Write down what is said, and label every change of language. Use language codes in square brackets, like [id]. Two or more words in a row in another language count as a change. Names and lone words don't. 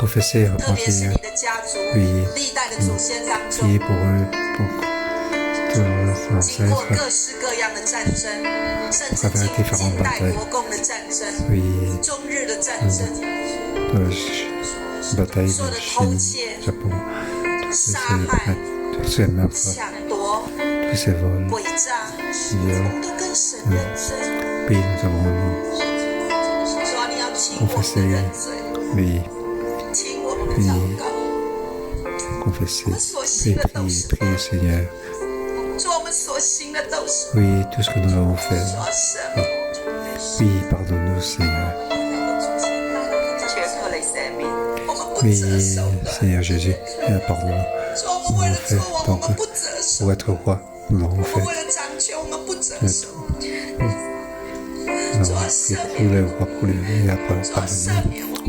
[zh] 特别是你的家族历代的祖先当中，经过各式各样的战争，甚至近代国共的战争、中日的战争，所有的偷窃、杀害、抢夺、诡诈，我们都跟神认罪。说你要听我们的认罪，听我们的祷告，我们所行的都是恶。主，我们所行的都是。 [fr] Oui, tout ce que nous avons fait. Oui, pardonne-nous, Seigneur. Oui, Seigneur Jésus, pardonne-nous. Nous avons fait, donc, pour être roi, nous l'avons fait. Nous avons pris pour les rois, pour les pardonner.